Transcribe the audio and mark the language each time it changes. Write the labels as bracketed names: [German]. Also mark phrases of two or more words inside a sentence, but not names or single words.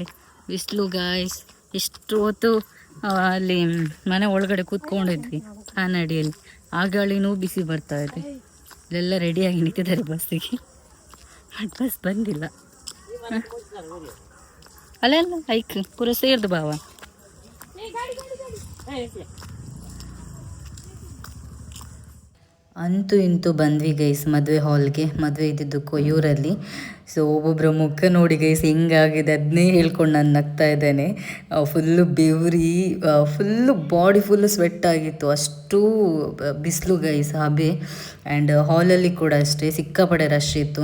[Kannada] ಬಿಸಿಲು ಗಾಯ್ಸ್. ಇಷ್ಟು ಹೊತ್ತು ಅಲ್ಲಿ ಮನೆ ಒಳಗಡೆ ಕೂತ್ಕೊಂಡಿದ್ವಿ ಕಾನಡಿಯಲ್ಲಿ. ಆ ಗಾಳಿನೂ ಬಿಸಿ ಬರ್ತಾ ಇದೆ. ಇಲ್ಲೆಲ್ಲ ರೆಡಿಯಾಗಿ ನಿಂತಿದ್ದಾರೆ ಬಸ್ಸಿಗೆ. ಬಸ್ ಬಂದಿಲ್ಲ. ಅಲ್ಲೆಲ್ಲ ಐಕ್ ಪೂರ ಸೇರ್ದು ಬಾವ. ಅಂತೂ ಇಂತೂ ಬಂದ್ವಿ ಗೈಸ್ ಮದುವೆ ಹಾಲ್ಗೆ. ಮದುವೆ ಇದ್ದಿದ್ದು ಕೊಯ್ಯೂರಲ್ಲಿ. ಸೊ ಒಬ್ಬೊಬ್ಬರ ಮುಖ ನೋಡಿ ಗೈಸ್ ಹೆಂಗಾಗಿದೆ, ಅದನ್ನೇ ಹೇಳ್ಕೊಂಡು ನಾನು ನಗ್ತಾ ಇದ್ದೇನೆ. ಫುಲ್ಲು ಬೆವರಿ, [English] full body full sweat [Kannada] ಆಗಿತ್ತು, ಅಷ್ಟು ಬಿಸಿಲು ಗೈಸ್, ಹಬೆ. ಆ್ಯಂಡ್ ಹಾಲಲ್ಲಿ ಕೂಡ ಅಷ್ಟೇ ಸಿಕ್ಕಾಪಡೆ ರಶ್ ಇತ್ತು.